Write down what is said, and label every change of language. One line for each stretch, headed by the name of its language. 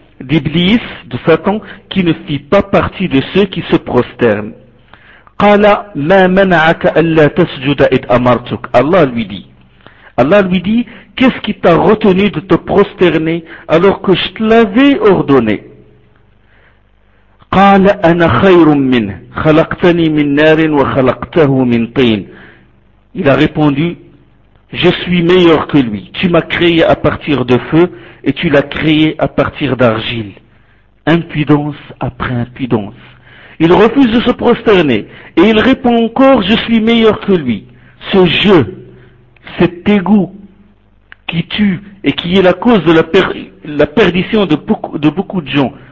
French: d'Iblis, de Satan, qui ne fit pas partie de ceux qui se prosternent.
Arabic: قَالَ مَا مَنَعَكَ أَلَّا تَسْجُدَ إِذْ أَمَرْتُكَ
French: Allah lui dit, qu'est-ce qui t'a retenu de te prosterner alors que je te l'avais ordonné?
Arabic: قَالَ أَنَا خَيْرٌ مِّنْهِ خَلَقْتَنِي مِنْ نَارٍ وَخَلَقْتَهُ مِنْ طِينٍ
French: Il a répondu, je suis meilleur que lui. Tu m'as créé à partir de feu et tu l'as créé à partir d'argile. Impudence après impudence. Il refuse de se prosterner et il répond encore, je suis meilleur que lui. Ce jeu, cet égo qui tue et qui est la cause de la perdition de beaucoup de gens.